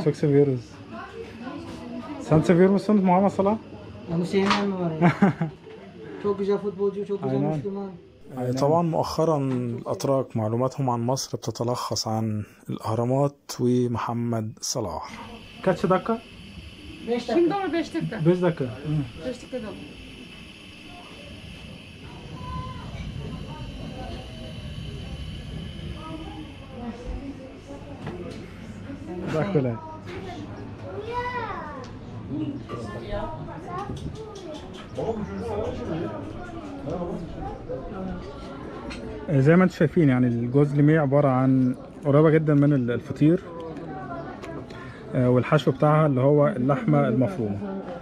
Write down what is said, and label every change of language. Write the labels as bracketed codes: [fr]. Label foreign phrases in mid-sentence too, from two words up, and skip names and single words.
[tr] Çok seviyoruz. Sen seviyor musun Muhammed Salah? Onu sevmeyen mi var ya? çok güzel futbolcu, çok güzel Müslüman. [ar] طبعا مؤخرا الأتراك معلوماتهم عن مصر بتتلخص عن الأهرامات ومحمد صلاح. [tr] Kaç dakika? 5 dakika. Şimdi ama 5 dakika. 5 dakika. 5 dakika da. Dakika. [ar] زي ما انتم شايفين يعني الجوز ليميه عبارة عن قريبة جدا من الفطير، والحشو بتاعها اللي هو اللحمة المفرومة.